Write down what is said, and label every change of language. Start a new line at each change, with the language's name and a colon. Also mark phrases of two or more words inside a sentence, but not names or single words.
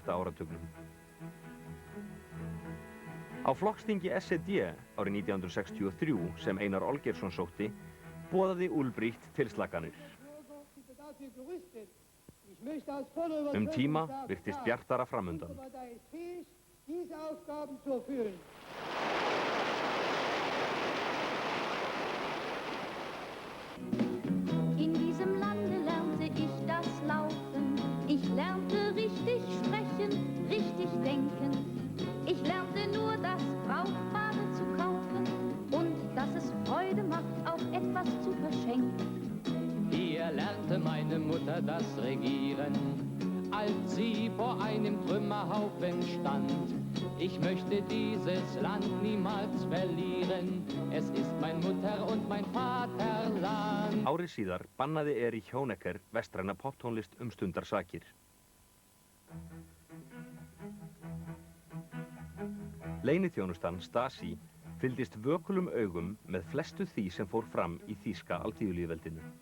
Icelandic: áratugnum. Á flokksþingi SED árið 1963 sem Einar Olgeirsson sótti, boðaði Ulbricht tilslakanir. Tíma virtist bjartara framundan.
German: In diesem Lande lernte ich das Laufen. Ich lernte richtig sprechen, richtig denken. Ich lernte nur das Brauchbare zu kaufen und dass es Freude macht, auch etwas zu verschenken. Hier lernte meine Mutter das Regieren, als sie vor einem Trümmerhaufen stand. Ich möchte dieses Land niemals verlieren. Es ist mein Mutter- und mein Vaterland.
Icelandic: Árið síðar bannaði Erich Honecker vestræna poptónlist stundarsakir. Leyniþjónustan Stasi fylgdist vökulum augum með flestu því sem fór fram í þýska alþýðulýðveldinu.